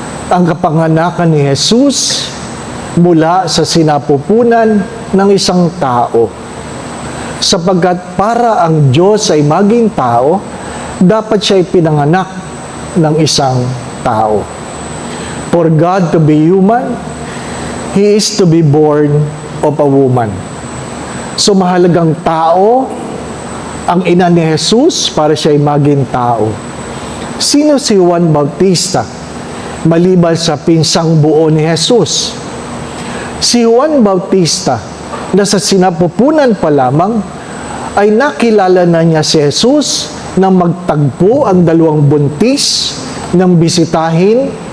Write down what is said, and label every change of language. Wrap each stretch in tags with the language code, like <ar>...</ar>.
<tl>Ang kapanganakan ni Jesus mula sa sinapupunan ng isang tao. Sapagkat para ang Diyos ay maging tao, dapat siya ay pinanganak ng isang tao.</tl> <en>For God to be human, He is to be born of a woman.</en> <tl>So mahalagang tao ang ina ni Jesus para siya ay maging tao. Sino si Juan Bautista? Maliban sa pinsang buo ni Jesus. Si Juan Bautista, na sa sinapupunan pa lamang, ay nakilala na niya si Jesus nang magtagpo ang 2 buntis ng bisitahin</tl>